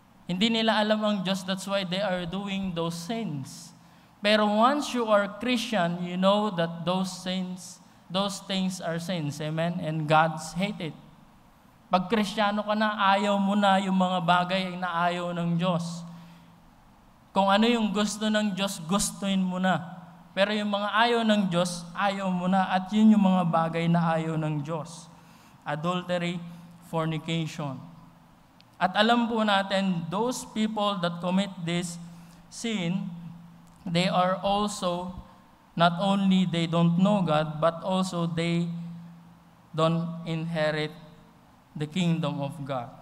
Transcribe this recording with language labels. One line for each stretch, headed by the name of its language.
Filipino: Hindi nila alam ang Diyos,
English: that's why they are doing those sins. Pero once you are Christian, you know that those things are sins. Amen? And God's hate it.
Filipino: Pag Kristiyano ka na, ayaw mo na yung mga bagay na ayaw ng Diyos. Kung ano yung gusto ng Diyos, gustuin mo na. Pero yung mga ayaw ng Diyos, ayaw mo na. At yun yung mga bagay na ayaw ng Diyos.
English: Adultery, fornication.
Filipino: At alam po natin,
English: those people that commit this sin, they are also, not only they don't know God, but also they don't inherit the kingdom of God.